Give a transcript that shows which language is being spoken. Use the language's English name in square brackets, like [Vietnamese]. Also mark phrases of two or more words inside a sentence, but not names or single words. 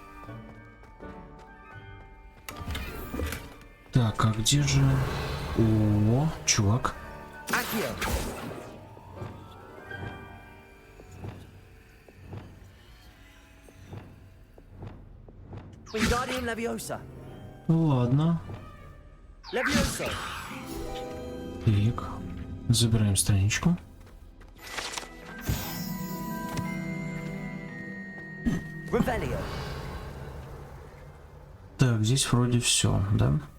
[Russian] Так, а где же... О, чувак. [Latin] Accio. Wingardium Leviosa. [Russian] Ладно. [Latin] Levioso. [Russian] Так, забираем страничку. [Latin] Revelio. [Russian] Так, здесь вроде все, да?